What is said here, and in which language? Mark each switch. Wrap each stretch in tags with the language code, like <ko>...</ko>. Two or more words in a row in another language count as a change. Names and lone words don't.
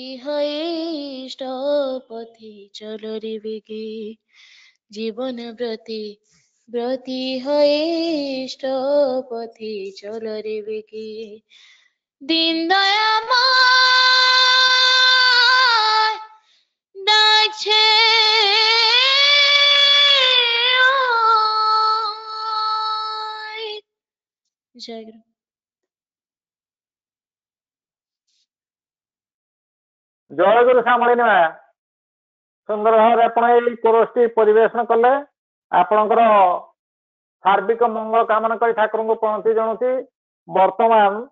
<bn>হয়ে পথে চলো রে বেগে জীবন ব্রতে ব্রতি হয়ে পথে চলো রে বেগে দিন দয়াময় ডাকছে জয় গুরু</bn> <or>ଜୟ ଗୁରୁ ଶ୍ୟାମଳିନୀ ମା ସୁନ୍ଦର ଭାବରେ ଆପଣ ଏଇ କୋରସଟି ପରିବେଷଣ କଲେ ଆପଣଙ୍କର ସାର୍ବିକ ମଙ୍ଗଳ କାମନା କରି ଠାକୁରଙ୍କୁ ପ୍ରଣତି ଜଣାଉଛି ବର୍ତ୍ତମାନ</or>